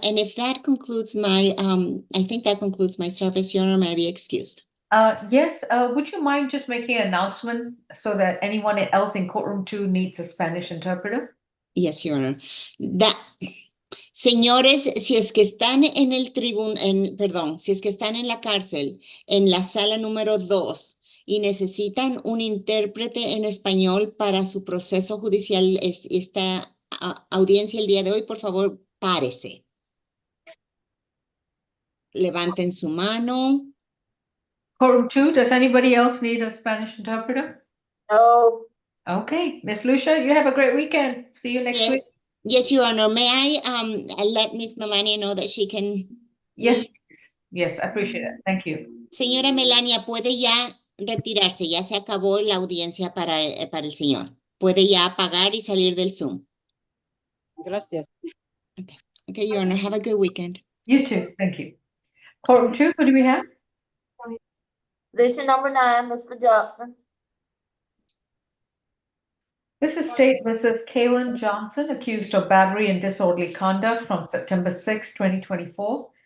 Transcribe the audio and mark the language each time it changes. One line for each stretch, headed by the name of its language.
English: And if that concludes my, I think that concludes my service, Your Honor, may I be excused. Yes, would you mind just making an announcement so that anyone else in courtroom 2 needs a Spanish interpreter? Yes, Your Honor.
Spanish: Señores, si es que están en el perdón, si es que están en la cárcel, en la sala número 2 y necesitan un intérprete en español para su proceso judicial, esta audiencia el día de hoy, por favor, párese. Levanten su mano.
English: Courtroom 2, does anybody else need a Spanish interpreter? No. Okay, Miss Lucia, you have a great weekend. See you next week. Yes, Your Honor. May I let Miss Melania know that she can Yes, leave? please. Yes, I appreciate it. Thank you.
Spanish: Señora Melania, puede ya retirarse, ya se acabó la audiencia para el señor. Puede ya apagar y salir del Zoom. Gracias.
English: Okay, Your Honor, have a good weekend. You too, thank you. Courtroom 2, what do we have? Position number 9, Mr. Johnson. This is State versus Kaylin Johnson, accused of battery and disorderly conduct from September 6, 2024.